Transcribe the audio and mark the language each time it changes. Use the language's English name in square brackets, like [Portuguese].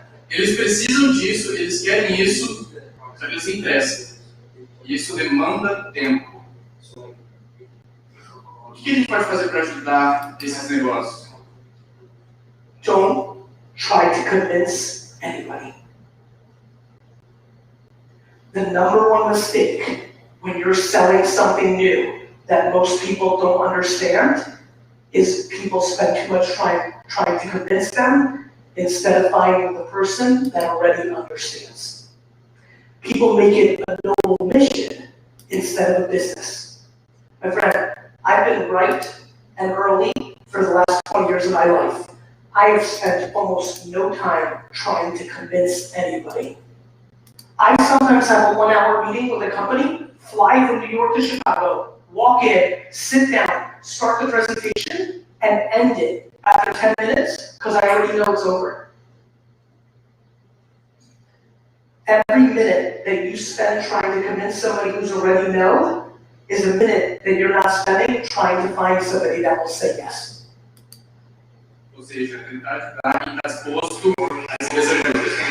[Portuguese] Eles precisam disso, eles querem isso, só que eles têm pressa. E isso demanda tempo. O que a gente pode fazer para ajudar esses negócios? [English] Don't try to convince anybody. The number one mistake when you're selling something new that most people don't understand is people spend too much time trying to convince them instead of finding the person that already understands. People make it a noble mission instead of a business. My friend, I've been right and early for the last 20 years of my life. I have spent almost no time trying to convince anybody. I sometimes have a 1-hour meeting with a company, fly from New York to Chicago, walk in, sit down, start the presentation, and end it after 10 minutes because I already know it's over. Every minute that you spend trying to convince somebody who's already no is a minute that you're not spending trying to find somebody that will say yes. [Portuguese] Ou seja, tentar ajudar quem está disposto a se desenvolver.